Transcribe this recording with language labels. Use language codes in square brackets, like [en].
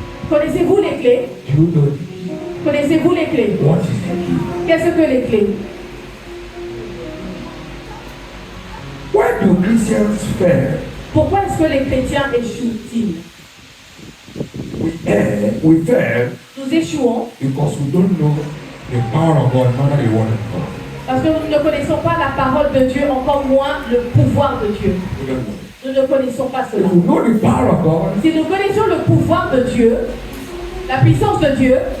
[fr] Connaissez-vous les clés? [en] Do you know the key? [fr] Connaissez-vous les clés? [en] What is the key? [fr] Qu'est-ce que les clés? [en] Why do Christians fail? [fr] Pourquoi est-ce que les chrétiens échouent-ils? [en] We fail [fr] Nous échouons [en] because we don't know the power of God, neither the word of God. [fr] parce que nous ne connaissons pas la parole de Dieu, encore moins le pouvoir de Dieu. [en] We don't know. [fr] Nous ne connaissons pas cela. [en] If we know the power of God [fr] Si nous connaissions le pouvoir de Dieu, la puissance de Dieu